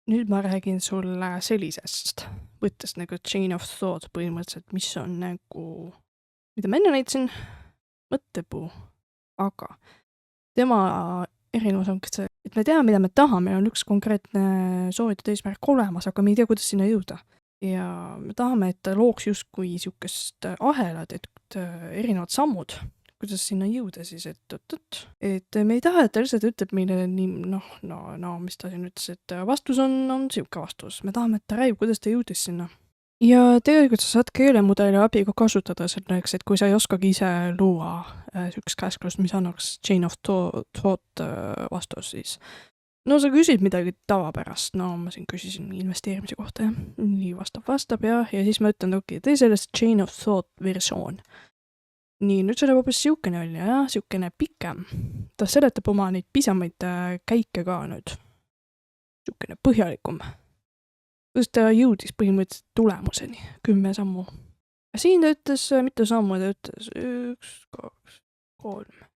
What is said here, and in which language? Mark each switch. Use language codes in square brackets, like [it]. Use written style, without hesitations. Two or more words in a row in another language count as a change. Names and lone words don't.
[et] nüüd ma räägin sulle sellisest, võttes nagu [en] chain of thought [et] põhimõtteliselt, mis on nagu, mida ma enne näitasin, mõttepuu, aga tema erinevus on see, et me teame, mida me tahame, on üks konkreetne soovitud eesmärk olemas, aga me ei tea, kuidas sinna jõuda. Ja me tahame, et ta looks justkui niisugust ahelad, et erinevad sammud, kuidas sinna jõuda siis, et me ei taha, et ta lihtsalt ütleb meile nii, mis ta siin ütles, et vastus on siuke vastus. Me tahame, et ta räägib, kuidas ta jõudis sinna. Ja tegelikult sa saad keelemudeli abiga kasutada selleks, et kui sa ei oskagi ise luua siukest käsklust, mis annaks [en] chain of thought [et] vastus, siis no sa küsid midagi tavapärast, no ma siin küsisin investeerimise kohta, jah. Nii vastab ja siis ma ütlen, okei, tee sellest [en] chain of thought [et] versioon. Nii, nüüd see läheb hoopis siukene oli, jah, siukene pikem. Ta seletab oma neid pisemaid käike ka nüüd. Siukene põhjalikum. Kuidas ta jõudis põhimõtteliselt tulemuseni, 10 sammu. Siin ta ütles, mitu sammu ta ütles, 1, 2, 3.